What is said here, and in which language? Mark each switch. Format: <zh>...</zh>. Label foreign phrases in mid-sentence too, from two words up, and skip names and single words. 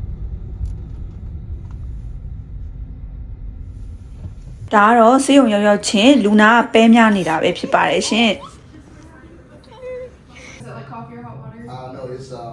<my>ဒါကတော့ဆေးရုံရောက်ရောက်ချင်းလူနာကပဲများနေတာပဲဖြစ်ပါတယ်ရှင်</my> <en>Is that like coffee or hot water? No, it's</en>